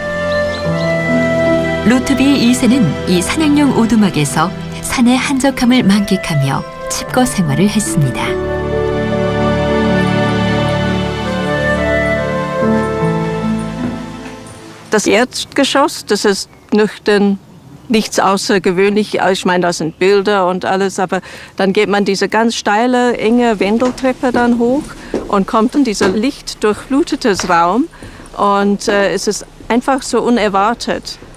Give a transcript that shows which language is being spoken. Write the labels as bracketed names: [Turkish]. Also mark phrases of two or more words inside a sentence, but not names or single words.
[Korean] 루트비 2세는 이 사냥용 오두막에서 산의 한적함을 만끽하며 칩거 생활을 했습니다. [German] Das Erdgeschoss, das ist nüchtern, nichts außergewöhnlich. Ich meine, das sind Bilder und alles, aber dann geht man diese ganz steile, enge Wendeltreppe dann hoch und kommt in dieser lichtdurchflutetes Raum und es ist einfach so unerwartet.